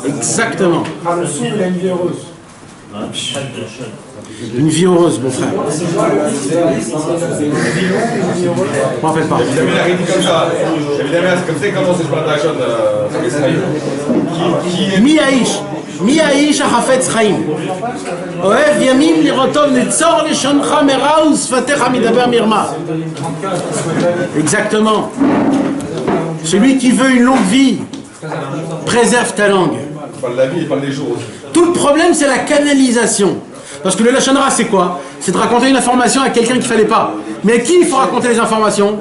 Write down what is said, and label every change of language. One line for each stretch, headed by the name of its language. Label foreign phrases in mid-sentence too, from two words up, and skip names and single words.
French: Exactement. Il a une vie heureuse. Une vie heureuse, mon frère. Je m'en rappelle pas. Évidemment, il a dit comme ça. Évidemment, c'est comme ça comment c'est pas la chose.
Hebrew: מי האיש החפץ חיים? אוהב ימים לראותו נצור לשונך מרע ושפתיך מדבר מרמה.
French: Exactement. Celui qui veut une longue vie, préserve ta langue. Il parle de la vie, il parle des jours aussi. Tout le problème, c'est la canalisation. Parce que le
Hebrew: לשון הרע,
French: c'est quoi? C'est de raconter une information à quelqu'un qu'il ne fallait pas. Mais à qui il faut raconter les informations?